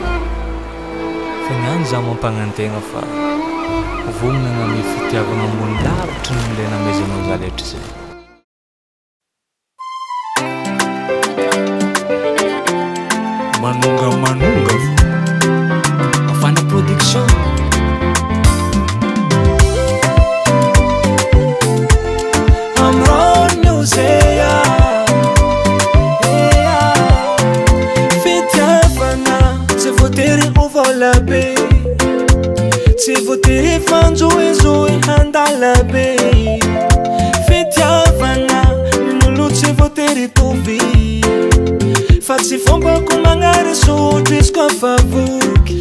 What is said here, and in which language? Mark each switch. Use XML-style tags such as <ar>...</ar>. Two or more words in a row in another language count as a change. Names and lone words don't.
<mg>Fa niany za mampagnantegna fa vognana amy fitiavana ambony lavitra no le namezanao za letra zay. Manonga Afana Production.</mg> <en>I'm on music.</en> <mg>Fitiavana tsy voatery ovala be, tsy voatery fanjoezoe handala be. Fitiavana minolo tsy voatery tovy, fa tsy fombako magnary sotro izy kofa voky.</mg>